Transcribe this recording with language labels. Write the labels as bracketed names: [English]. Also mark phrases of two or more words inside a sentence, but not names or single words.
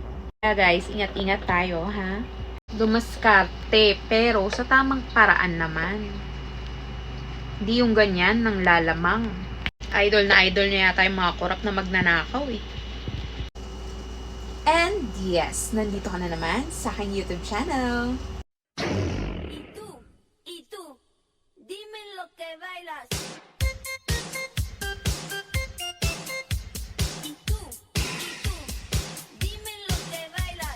[Filipino] Kaya guys, ingat-ingat tayo, ha? Dumaskarte, pero sa tamang paraan naman. Hindi yung ganyan, ng lalamang. Idol na idol niya yata yung mga korap na magnanakaw, eh. [English] And yes, [Filipino] nandito ka na naman sa aking YouTube channel. [Spanish] Y tú, dime lo que bailas. Y tú, dime lo que bailas.